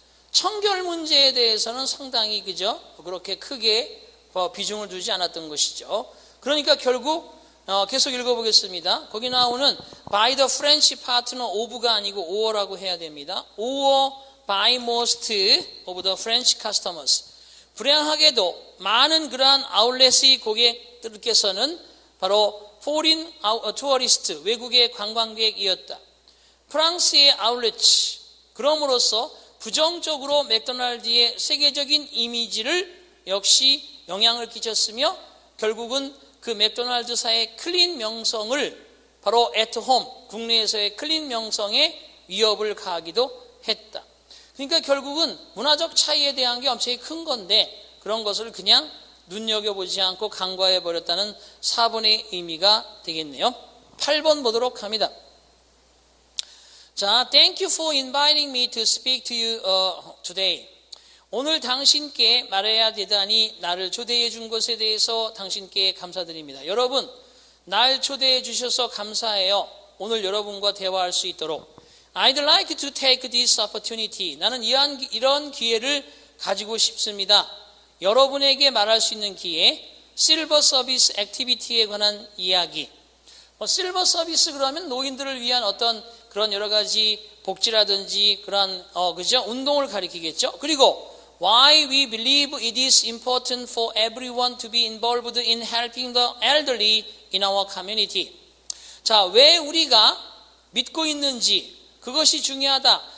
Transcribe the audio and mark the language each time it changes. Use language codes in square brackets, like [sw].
[ko] 청결 문제에 대해서는 상당히 그저 그렇게 크게 비중을 두지 않았던 것이죠. 그러니까 결국 계속 읽어보겠습니다. 거기 나오는 [en] by the French partner of [ko] 가 아니고 or라고 해야 됩니다. [en] or by most of the French customers. [ko] 불행하게도 많은 그러한 아울렛의 고객들께서는 바로 [en] foreign tourist, [ko] 외국의 관광객이었다. 프랑스의 아울렛, 그럼으로써 부정적으로 맥도날드의 세계적인 이미지를 역시 영향을 끼쳤으며 결국은 그 맥도날드사의 클린 명성을 바로 [en] at home, [ko] 국내에서의 클린 명성에 위협을 가하기도 했다. 그러니까 결국은 문화적 차이에 대한 게 엄청나게 큰 건데 그런 것을 그냥 눈여겨보지 않고 간과해버렸다는 4번의 의미가 되겠네요. 8번 보도록 합니다. [en] 자, thank you for inviting me to speak to you today. [ko] 오늘 당신께 말해야 되다니 나를 초대해 준 것에 대해서 당신께 감사드립니다. 여러분, 날 초대해 주셔서 감사해요. 오늘 여러분과 대화할 수 있도록. [en] I'd like to take this opportunity. [ko] 나는 이런 기회를 가지고 싶습니다. 여러분에게 말할 수 있는 기회, 실버 서비스 액티비티에 관한 이야기. 실버 서비스 그러면 노인들을 위한 어떤 그런 여러 가지 복지라든지 그런 그죠? 운동을 가리키겠죠. 그리고 [en] why we believe it is important for everyone to be involved in helping the elderly in our community. [ko] 자, 왜 우리가 믿고 있는지 그것이 중요하다.